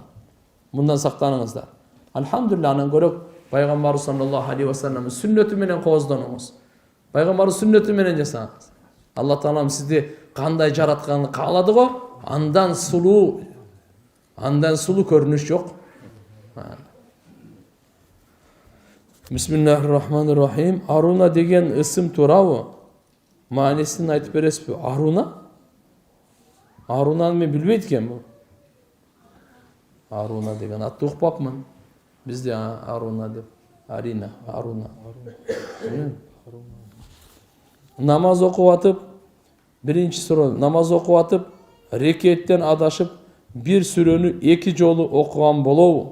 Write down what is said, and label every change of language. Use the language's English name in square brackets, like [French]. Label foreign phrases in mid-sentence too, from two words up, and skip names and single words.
[Kyrgyz] Мындан сактаныңыздар. Алхамдулилlah, анан көрөк пайгамбарыбыз [Arabic] صلى الله عليه وسلمдын [Kyrgyz] сүннөтү менен кооздонуңуз. Пайгамбарыбыз сүннөтү менен жасаңыз. Алла Таалам сизди кандай жаратканын каалады го, андан сулуу көрүнүш жок. [Arabic] بسم الله الرحمن الرحيم. [Kyrgyz] Аруна деген ысым туурабы? Маанисин айтып бересизби? Аруна? Арунаны мен билбейт экенмин. Аруна деген атты укпапмын. Бизде Аруна деп. Арина, Аруна. Намаз окуп атып, биринчи суроо, намаз окуп атып, рекеттен адашып, бир сүрөнү эки жолу окуган болобу?